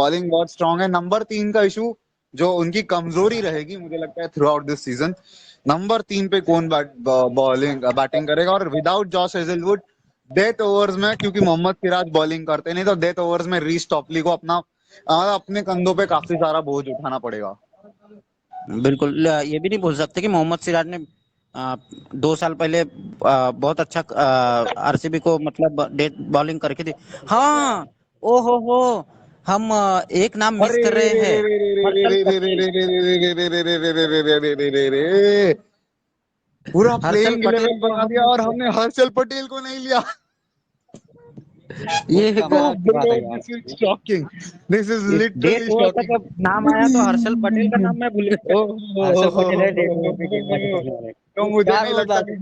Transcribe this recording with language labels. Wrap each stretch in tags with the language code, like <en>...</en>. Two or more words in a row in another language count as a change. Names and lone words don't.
<hi>बॉलिंग बहुत स्ट्रांग है। नंबर 3 का इशू जो उनकी कमजोरी रहेगी मुझे लगता है</hi> <en>throughout this season,</en> <hi>नंबर 3 पे कौन बैटिंग करेगा, और विदाउट जॉश हेजलवुड</hi> <en>death overs</en> <hi>में, क्योंकि मोहम्मद सिराज बॉलिंग करते नहीं, तो</hi> <en>death overs</en> <hi>में रीस टॉपली को अपने कंधों पे काफी सारा बोझ उठाना पड़ेगा। बिल्कुल। ये भी नहीं भूल सकते कि मोहम्मद सिराज ने 2 साल पहले बहुत अच्छा आरसीबी को मतलब</hi> <en>death bowling</en> <hi>करके दी। हाँ। ओ हो। हम एक नाम मिस अरे कर रे रहे रे हैं। रे रे रे रे हर्षल रे रे रे पटेल। रे रे रे रे रे रे रे रे रे रे रे रे रे रे, पूरा हर्षल प्लेइंग पटेल 11 को बना दिया हम और हमने हर्षल पटेल को नहीं लिया। ये बहुत तो कमाल की बात ब्रो है यार।</hi> <en>this is shocking, this is</en> <hi>इस डेथ लिटरली ओवर तक शॉकिंग। अब नाम आया तो हर्षल पटेल का नाम मैं भूल गया। हर्षल पटेल है</hi> <en>death over</en> <hi>पे गेंदबाजी करने वाले। तो मुझे क्या नहीं वो लगता बात</hi>